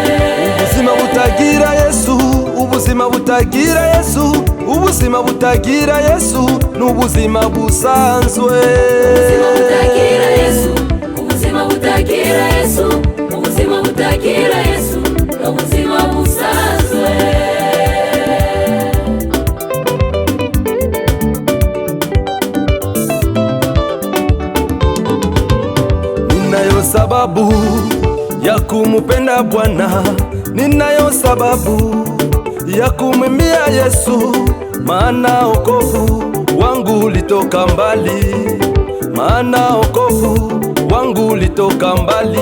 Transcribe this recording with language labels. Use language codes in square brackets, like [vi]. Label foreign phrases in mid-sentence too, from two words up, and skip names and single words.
[rw] Ubuzima butagira Yesu, ubuzima butagira Yesu, ubuzima butagira Yesu n'ubuzima busanzwe. Ubuzima butagira Yesu, ubuzima butagira Yesu, ubuzima butagira Yesu n'ubuzima busanzwe. [sw] Ninayo sababu ya kumupenda Bwana, ninayo sababu ya kumwimbia Yesu, maana wokovu wangu ulitoka mbali, maana wokovu wangu ulitoka mbali.